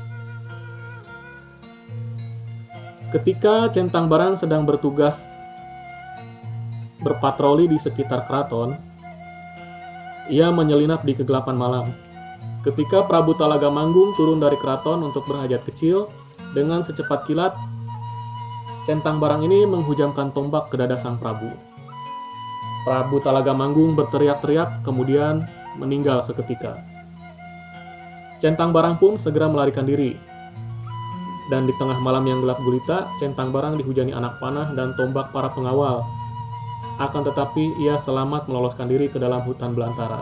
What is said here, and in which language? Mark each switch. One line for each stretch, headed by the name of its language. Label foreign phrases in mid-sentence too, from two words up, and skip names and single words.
Indonesian: Ketika Centang Barang sedang bertugas berpatroli di sekitar keraton, ia menyelinap di kegelapan malam. Ketika Prabu Talaga Manggung turun dari keraton untuk berhajat kecil, dengan secepat kilat, Centang Barang ini menghujamkan tombak ke dada sang Prabu. Prabu Talaga Manggung berteriak-teriak, kemudian meninggal seketika. Centang Barang pun segera melarikan diri. Dan di tengah malam yang gelap gulita, Centang Barang dihujani anak panah dan tombak para pengawal. Akan tetapi, ia selamat meloloskan diri ke dalam hutan belantara.